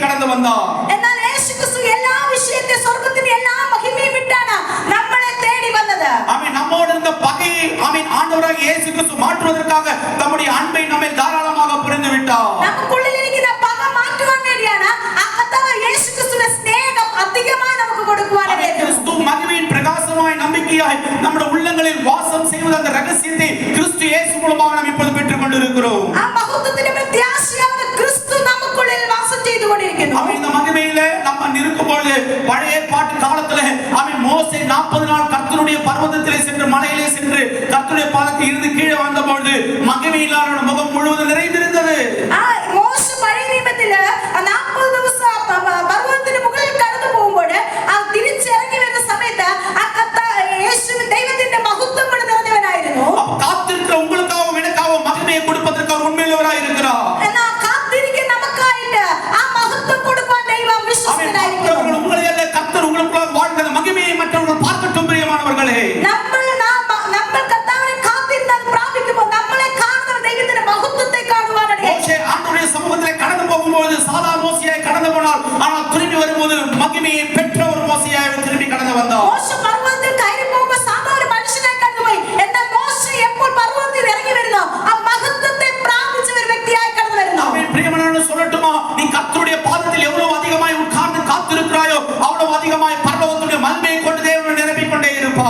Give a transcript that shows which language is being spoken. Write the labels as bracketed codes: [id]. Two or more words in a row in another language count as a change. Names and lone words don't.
[ta] வந்தார். [ml] എന്നാൽ യേശുക്രിസ്തു എല്ലാ വിഷയത്തെ സ്വർഗ്ഗത്തിന്റെ എല്ലാ മഹിമയും വിട്ടാണ് നമ്മളെ തേടി വന്നത്. [ta] ஆமென். நம்மோடு இருந்த பகையை ஆமென் ஆண்டவராக இயேசு கிறிஸ்து மாற்றுவதற்காக தம்முடைய அன்பை நம்மை தாராளமாக புரிந்து விட்டார். [ml] നമുക്കുള്ളിലിരിക്കുന്ന പക മാറ്റുവാൻ വേണ്ടിയാണ് ആ കർത്താവ് യേശുക്രിസ്തുവിന്റെ സ്നേഹം അധികമായി നമുക്ക് കൊടുക്കുവാനായിട്ട്. [ta] கிறிஸ்து மகிமையின் பிரகாசமாய் நம்பிக்கையாய் நம்முடைய உள்ளங்களில் வாசம் செய்வது அந்த ரகசியத்தை கிறிஸ்து இயேசு மூலமாக நாம் இப்போது பெற்றுக் கொண்டிருக்கிறோம். [ml] ആ മഹത്വത്തിന്റെ പ്രത്യാശയാണ് ക്രിസ്തു നമുക്കുള്ളിൽ വാസം ചെയ്തുകൊണ്ടിരിക്കുന്നു. [ta] ஆமென். இந்த மகிமையிலே நம்ம இருக்கும் பொழுது பழைய ஏற்பாட்டு காலத்திலே ஆமென் மோசே 40 நாள் கர்த்தருடைய பர்வதத்திலே சென்று மலையிலே சென்று கர்த்தருடைய பாதத்தில் இருந்து கீழே வந்த பொழுது மகிமையிலான முகம் முழுவதும் நிறைந்திருந்தது. [ml] ആ മോശ പഴയ നിയമത്തില് 40 ദിവസം പർവ്വതത്തിന് മുകളിൽ കടന്നു പോകുമ്പോൾ ആ തിരിച്ചിറങ്ങി വരുന്ന സമയത്ത് ആ യേശു ദൈവത്തിന്റെ മഹത്വം കൊണ്ട് നിറഞ്ഞവനായിരുന്നു. [ta] காத்திருக்கிற உங்களுக்காகவும் எனக்காகவும் மகிமையை கொடுப்பதற்கு அவர் உண்மையுள்ளவராய் இருக்கிறார். [ml] എന്നാ കാത്തിരിക്കുന്ന നമുക്കായിട്ട് ആ മഹത്വം കൊടുക്കാൻ ദൈവം വിശ്വസ്തനായിരിക്കുന്നു. [ta] உங்களை அல்ல கர்த்தர் உங்களுக்குள்ள வாழ்ந்த மகிமையை மற்றவர்கள் பார்க்கட்டும் பிரியமானவர்களே. [ml] നമ്മൾ കർത്താവിനെ കാത്തിരുന്ന് അത് പ്രാപിക്കുമ്പോൾ നമ്മളെ കാണുന്ന ദൈവത്തിന്റെ മഹത്വത്തെ കാണുവാനാണ്. [ta] மோசே ஆண்டவருடைய சமூகத்திலே கடந்து போகும்போது சாதா மோசேயாய் கடந்து போனார். ஆனால் திரும்பி வரும்போது மகிமையை பெற்ற ஒரு மோசேயாய் திரும்பி கடந்து வந்தார். [ml] മോശ പർവ്വതത്തിൽ കയറി പോകുമ്പോൾ സാധാരണ ഒരു മനുഷ്യനായി കടന്നുപോയി. എന്നാൽ മോശ എപ്പോൾ പർവ്വതത്തിൽ ഇറങ്ങി വരുന്നു ആ മഹത്വത്തെ പ്രാപിച്ച ഒരു വ്യക്തിയായി കടന്നു വരുന്നു. [ta] ஆமென். பிரியமானவர்களே சொல்லட்டுமா, நீ கர்த்தருடைய பாதத்தில் எவ்வளவு அதிகமாய் உட்கார்ந்து காத்திருக்கிறாயோ அவ்வளவு அதிகமாய் பரலோகத்துடைய மகிமையை கொண்டு தேவன் நிரப்பிக் கொண்டே இருப்பார்.